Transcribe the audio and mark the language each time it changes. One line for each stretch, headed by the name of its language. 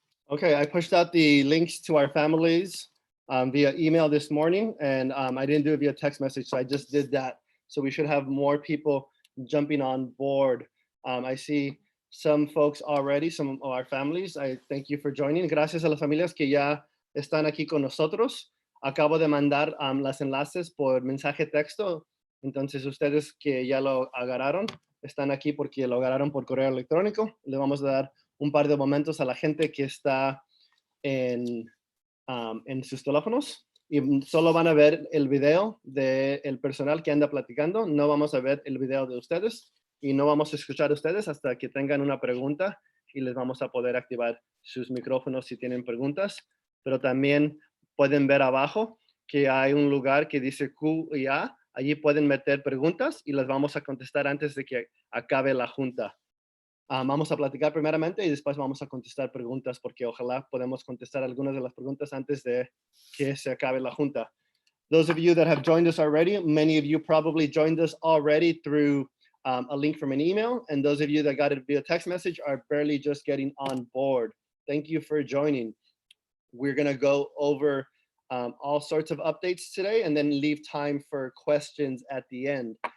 English: Okay, I pushed out the links to our families via email this morning, and I didn't do it via text message, so I just did that. So we should have more people jumping on board. I see some folks already, some of our families. I thank you for joining.
Spanish: Gracias a las familias que ya están aquí con nosotros. Acabo de mandar las enlaces por mensaje texto. Entonces ustedes que ya lo agarraron, están aquí porque lo agarraron por correo electrónico. Le vamos a dar un par de momentos a la gente que está en sus teléfonos y solo van a ver el video del personal que anda platicando. No vamos a ver el video de ustedes y no vamos a escuchar a ustedes hasta que tengan una pregunta y les vamos a poder activar sus micrófonos si tienen preguntas. Pero también pueden ver abajo que hay un lugar que dice Q y A. Allí pueden meter preguntas y las vamos a contestar antes de que acabe la junta. Vamos a platicar primeramente y después vamos a contestar preguntas porque ojalá podamos contestar algunas de las preguntas antes de que se acabe la junta.
English: Those of you that have joined us already, many of you probably joined us already through a link from an email, and those of you that got it via text message are barely just getting on board. Thank you for joining. We're going to go over all sorts of updates today and then leave time for questions at the end.